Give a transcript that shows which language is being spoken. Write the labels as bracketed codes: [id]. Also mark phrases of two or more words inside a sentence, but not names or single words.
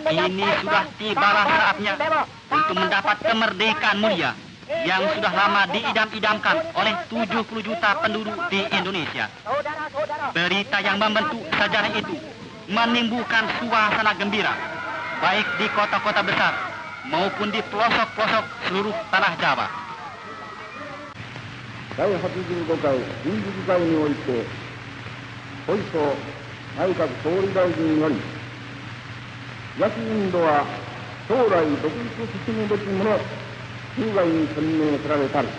[id] Ini sudah tibalah saatnya untuk mendapat kemerdekaan mulia yang sudah lama diidam-idamkan oleh 70 juta penduduk di Indonesia. Berita yang membentuk sejarah itu menimbulkan suasana gembira, baik di kota-kota besar maupun di pelosok-pelosok seluruh tanah Jawa. [ja] 第85回臨時議会において、小磯内閣総理大臣より、 焼きインドは将来独立進むべきもの以外に宣明せられたる。